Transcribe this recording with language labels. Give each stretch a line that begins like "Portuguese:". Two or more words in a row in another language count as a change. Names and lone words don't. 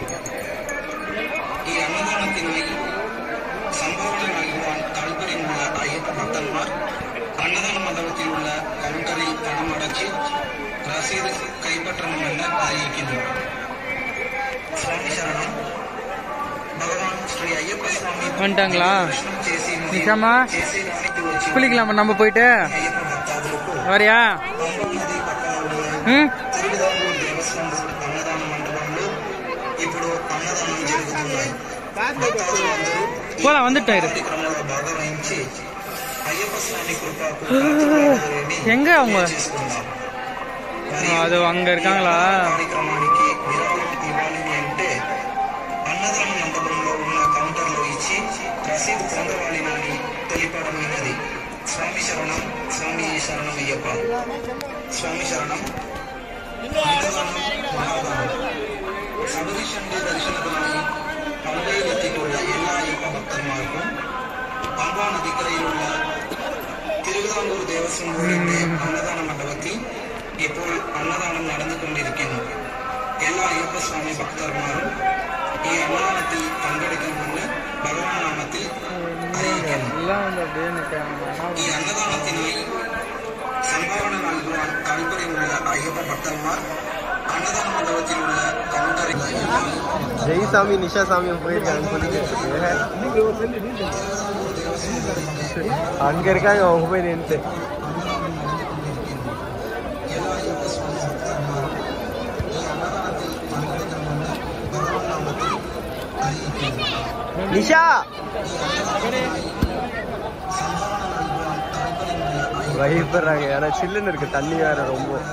Malayalam: ഈ അന്നദാനത്തിനായി സംഭാവന നൽകുവാൻ താല്പര്യമുള്ള അയ്യപ്പ ഭക്തന്മാർ അന്നദാന മണ്ഡപത്തിലുള്ള കൗണ്ടറിൽ പണമടച്ച് രസീത് കൈപ്പற்றണമെന്ന് അറിയിക്കുന്നു. സ്വാമി ശരണം. ഭഗവാൻ ശ്രീ അയ്യപ്പ സ്വാമി
Tamil: வந்துட்டாங்களா? நிஷாமா குளிக்கலாமா நம்ம போயிட்டு?
Malayalam: അയ്യപ്പ ഭക്താദികൾക്കും
Tamil: வரியா?
Telugu: പമ്പ നദി పక్కన తిరువిదాంകൂర్ దేవస్వం బోర్డు అన్నదాన మండపంలో ఇప్పుడు అన్నదానం జరుగుతున్నాయి. భక్తాదులందరూ
Tamil: போலாம், வந்துட்டாரு.
Telugu: కార్యక్రమంలో భాగవహించి అయ్యప్ప స్వామి కృపకు
Tamil: எங்க அவங்க?
Telugu: చేసుకుందాం.
Tamil: அது அங்க இருக்காங்களா?
Telugu: కార్యక్రమానికి విరాళం ఇవ్వాలి అంటే అన్నదాన మండపంలో ఉన్న కౌంటర్లో ఇచ్చి రసీదు పొందవాలని తెలిపడమైనది. స్వామి శరణం. స్వామి శరణం అయ్యప్ప. స్వామి శరణం.
Malayalam: അന്നദാനം മഹാദാനം. ശബരീശന്റെ ദർശനത്തിനായി പമ്പയിലെത്തിയിട്ടുള്ള എല്ലാ അയ്യപ്പ ഭക്തന്മാർക്കും പമ്പ നദിക്കരയിലുള്ള തിരുവിതാംകൂർ ദേവസ്വം ബോർഡിന്റെ അന്നദാന മണ്ഡപത്തിൽ ഇപ്പോൾ അന്നദാനം നടന്നുകൊണ്ടിരിക്കുന്നു. എല്ലാ അയ്യപ്പ സ്വാമി ഭക്തന്മാരും ഈ അന്നദാനത്തിൽ പങ്കെടുക്കണമെന്ന് ഭഗവാൻ നാമത്തിൽ അറിയിക്കുന്നു. ഈ അന്നദാനത്തിനായി സംഭാവന നൽകുവാൻ താല്പര്യമുള്ള അയ്യപ്പ ഭക്തന്മാർ അന്നദാന മണ്ഡപത്തിലുള്ള കൗണ്ടറിൽ
Tamil: ஜெய்சாமி நிஷா சாமியும் போயிருக்காங்க சொல்லிக்கிட்டு. அங்க இருக்காங்க, அவங்க போய் நின்று. நிஷா பயப்படுறாங்க, ஏன்னா சில்லுன்னு இருக்கு, தண்ணி வேற ரொம்ப.